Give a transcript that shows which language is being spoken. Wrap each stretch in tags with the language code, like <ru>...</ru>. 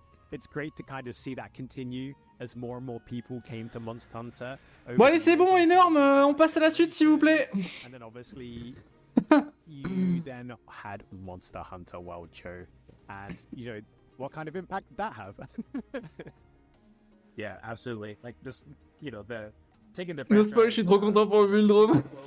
<en>It's great to kind of see that continue as more and more people came to Monster Hunter.</en> <fr>Bon allez, c'est bon, énorme, on passe à la suite s'il vous plaît.</fr> <en>And then obviously you then had Monster Hunter World Show, and what kind of impact did that have? Yeah, absolutely. Like just the taking the. No spoil,</en> <fr>je suis trop content pour le Bulldrome.</fr>